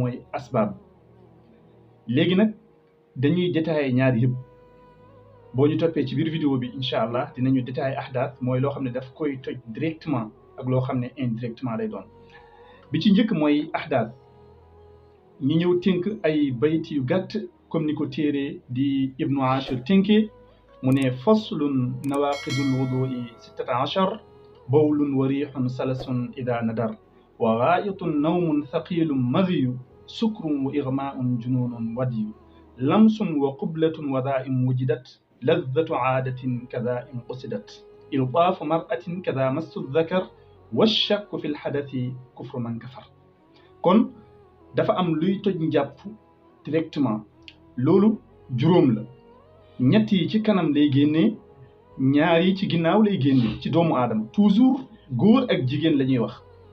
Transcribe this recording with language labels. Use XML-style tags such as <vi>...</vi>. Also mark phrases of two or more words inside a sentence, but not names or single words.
<wo>mooy asbaab léegi nag dañuy détaillé ñaar yëpp boo ñu toppee ci biir vidéo bi</wo> <ar>إن شاء الله</ar> <wo>dinañu détaillé ahdaas mooy loo xam ne daf koy toj directement ak loo xam ne indirectement lay doon bi ci njëkk mooy ahdaas ñi ñëw tënk ay bayt yu gàtt comme ni ko téere di ibnu ashir tënkee mu ne</wo> <ar>فصل نواقض الوضوء 16 بول و ريح سلس إذا ندر و غائط نوم ثقيل مذي سكر و إغماء جنون ودي لمس و قبلة و ذا إن وجدت لذة عادة كذا إن قصدت إلطاف مرأة كذا مس ذكر والشك في الحدث كفر من كفر</ar> <wo>kon dafa am luy toj njàpp directement loolu juróom la ñett yi ci kanam lay génnee ñaar yi ci ginnaaw lay génnee ci doomu aadama toujours góor ak jigéen la ñuy wax</wo>